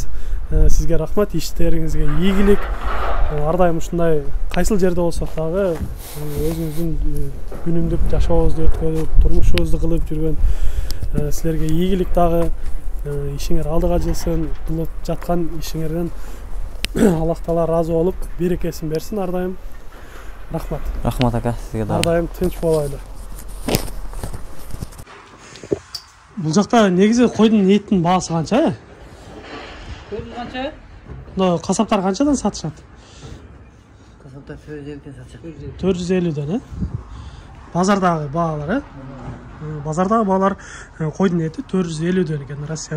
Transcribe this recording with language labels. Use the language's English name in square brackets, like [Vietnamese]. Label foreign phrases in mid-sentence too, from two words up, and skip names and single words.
[Kyrgyz] Сизге рахмат, иштериңизге ийгилик. Ар дайым ушундай кайсыл жерде болсок дагы өзүңүздүн күнүмдүк жашообузду өткөрүп, турмушубузду кылып жүргөн силерге ийгилик дагы. Ишиңер алдыга жылсын, кылып жаткан ишиңерден Аллах Таала ыраазы болуп, берекесин берсин ар дайым. Рахмат. [Kazakh] Рахмат ака, сізге да. [Kyrgyz] Ардайым тынч болайлы. [Kazakh] Бұл жақта негізі қойдың еттің бағасы қанша? Көзі қанша? Қасаптар қаншадан сатышады? Қасаптар 450-ден сатышады. 450-ден, базардағы бағалар, базардағы бағалар қойдың еті 450-ден екен.